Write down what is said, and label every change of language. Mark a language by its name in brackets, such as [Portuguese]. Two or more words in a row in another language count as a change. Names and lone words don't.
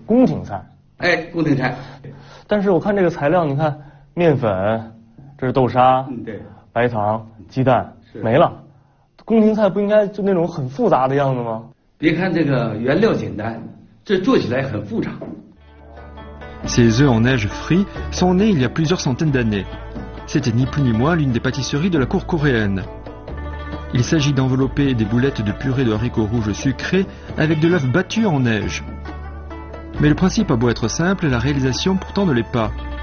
[Chinese] 宫廷菜。哎，宫廷菜。但是我看这个材料，你看面粉，这是豆沙，对，白糖、鸡蛋，没了。宫廷菜不应该就那种很复杂的样子吗？别看这个原料简单，这做起来很复杂。 [French] Ces œufs en neige frits sont nés il y a plusieurs centaines d'années. C'était ni plus ni moins l'une des pâtisseries de la cour coréenne. Il s'agit d'envelopper des boulettes de purée de haricots rouges sucrés avec de l'œuf battu en neige. Mais le principe a beau être simple, la réalisation pourtant ne l'est pas.